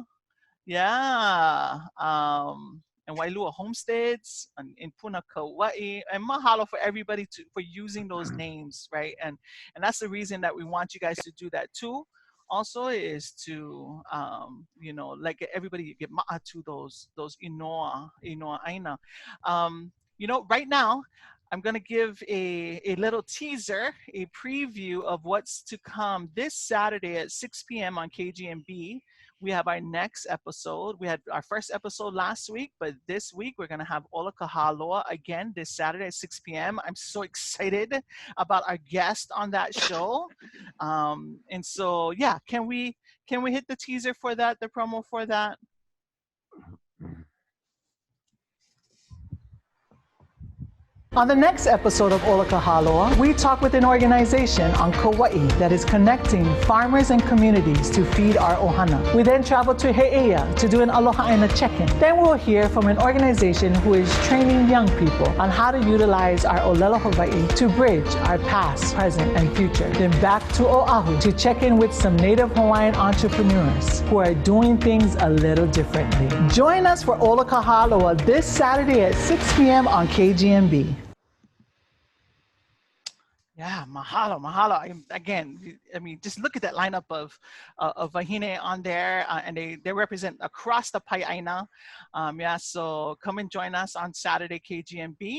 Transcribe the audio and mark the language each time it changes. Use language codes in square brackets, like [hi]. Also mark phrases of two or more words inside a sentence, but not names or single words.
[en] Yeah. And Wailua Homesteads in Puna, Kauai. And mahalo for everybody for using those names, right? And that's the reason that we want you guys to do that too. Also is to, like everybody get ma'a to those [haw] inoa ʻāina. [en] Right now, I'm going to give a little teaser, a preview of what's to come this Saturday at 6 p.m. on KGMB. We have our next episode. We had our first episode last week, but this week we're going to have ʻōlaka Hāloa again this Saturday at 6 p.m. I'm so excited about our guest on that show. And so, yeah, can we hit the teaser for that, the promo for that? On the next episode of ʻōlaka Hāloa, we talk with an organization on Kauai that is connecting farmers and communities to feed our ohana. We then travel to He Aliʻi to do an [haw] Aloha ʻāina [en] check-in. Then we'll hear from an organization who is training young people on how to utilize our [haw] ʻōlelo Hawaii [en] to bridge our past, present, and future. Then back to Oahu to check in with some Native Hawaiian entrepreneurs who are doing things a little differently. Join us for ʻōlaka Hāloa this Saturday at 6 p.m. on KGMB. Yeah, mahalo. Just look at that lineup of wahine on there, and they represent across the Āina. So come and join us on Saturday, KGMB.